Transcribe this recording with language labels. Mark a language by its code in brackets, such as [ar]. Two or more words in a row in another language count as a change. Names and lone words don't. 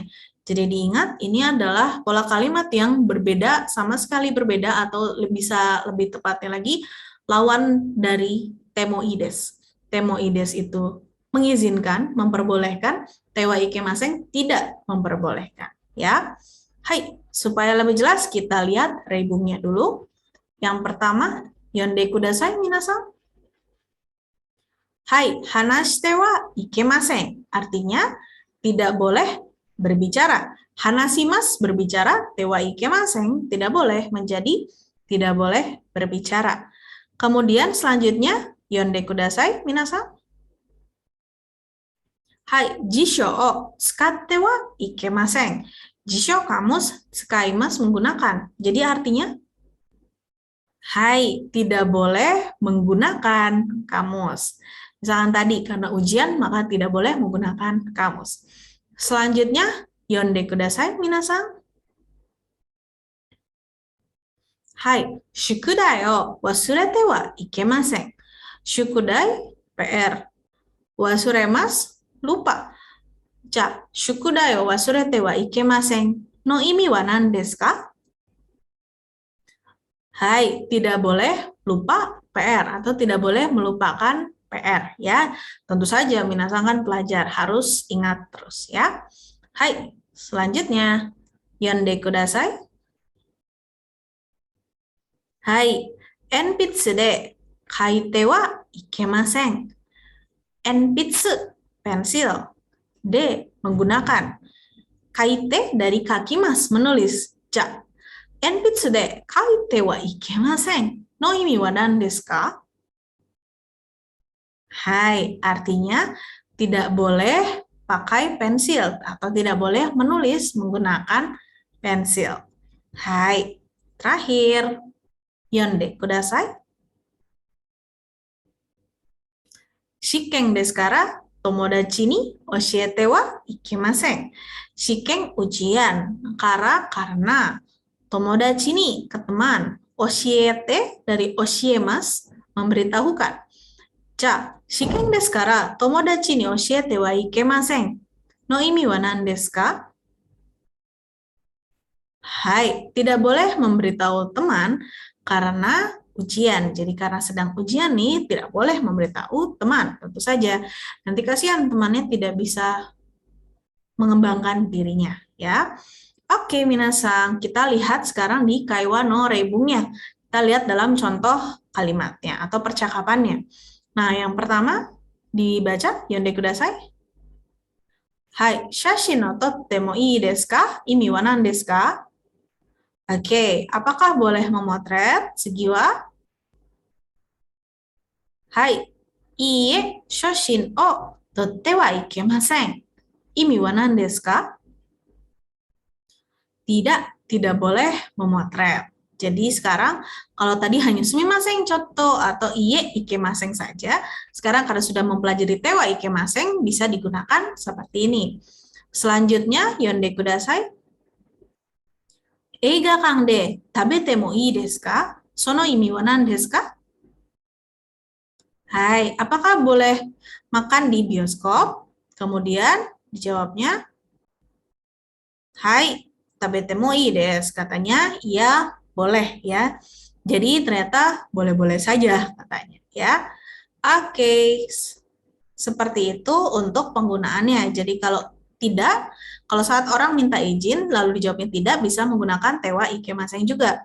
[id] Jadi diingat, ini adalah pola kalimat yang berbeda, sama sekali berbeda, atau bisa lebih tepatnya lagi, lawan dari temoides. Temoides itu mengizinkan, memperbolehkan, [ja] ては いけません [id] tidak memperbolehkan. Ya, hai, supaya lebih jelas kita lihat reibungnya dulu. Yang pertama, [ja] 読んで ください 皆さん. はい、話して は いけません. [id] Artinya tidak boleh berbicara. Hanashimasu berbicara, [ja] ては いけません [id] tidak boleh menjadi tidak boleh berbicara. Kemudian selanjutnya, [ja] 読んで ください 皆さん. Hai, 辞書 を 使って は いけません. [id] Jisho kamus, tsukaimasu menggunakan. Jadi artinya, hai, tidak boleh menggunakan kamus. Misalkan tadi, karena ujian, maka tidak boleh menggunakan kamus. Selanjutnya, [ja] 読んで ください 皆さん. はい、宿題 を 忘れて は いけません. [id] Shukudai, PR. Wasuremasu, lupa. [ja] じゃ、宿題 を 忘れて は いけません の 意味 は 何 です か? [id] Hai, tidak boleh lupa PR atau tidak boleh melupakan PR ya. Tentu saja minasan kan pelajar harus ingat terus ya. Hai, selanjutnya [ja] 読んで ください. はい、鉛筆 で 書いて は いけません. [id] Enpitsu, pensil. D, menggunakan. Kaite dari kakimas, menulis. [ja] じゃ、鉛筆 で 書いて は いけません. の 意味 は 何 です か? [id] Hai, artinya tidak boleh pakai pensil atau tidak boleh menulis menggunakan pensil. Hai, terakhir. [ja] 読んで ください。試験 です から 友達 に 教えて は いけません. [id] Shiken ujian, karena [ja] 友達 に [id] ke teman, oshiete dari oshiemas memberitahukan. [ja] じゃ、試験 です から 友達 に 教えて は いけません. の 意味 は 何 です か? [id] Hai, tidak boleh memberitahu teman karena ujian. Jadi karena sedang ujian nih, tidak boleh memberitahu teman. Tentu saja, nanti kasihan temannya tidak bisa mengembangkan dirinya. Ya, oke, minasan. Kita lihat sekarang di [ja] 会話 の 例文. [id] Kita lihat dalam contoh kalimatnya atau percakapannya. Nah, yang pertama dibaca, [ja] 読んで ください. はい、写真 の 撮って も いい です か? 意味 は 何 です か? [id] Oke, apakah boleh memotret Segiwa? [ja] はい、いいえ、写真 を 撮って は いけません. 意味 は 何 です か? [id] Tidak boleh memotret. Jadi sekarang kalau tadi hanya [ja] すみません ちょっと [id] atau [ja] いいえ いけません [id] saja, sekarang karena sudah mempelajari [ja] ては いけません [id] bisa digunakan seperti ini. Selanjutnya, [ja] 読んで ください. 映画 で 食べて も いい です か? その 意味 は 何 です か? [id] Hai, apakah boleh makan di bioskop? Kemudian dijawabnya, hai, [ja] 食べて も いい です. [id] Katanya, iya, boleh ya. Jadi ternyata boleh-boleh saja katanya ya. Oke, seperti itu untuk penggunaannya. Jadi kalau tidak, kalau saat orang minta izin lalu dijawabnya tidak, bisa menggunakan [ja] ては いけません [id] juga.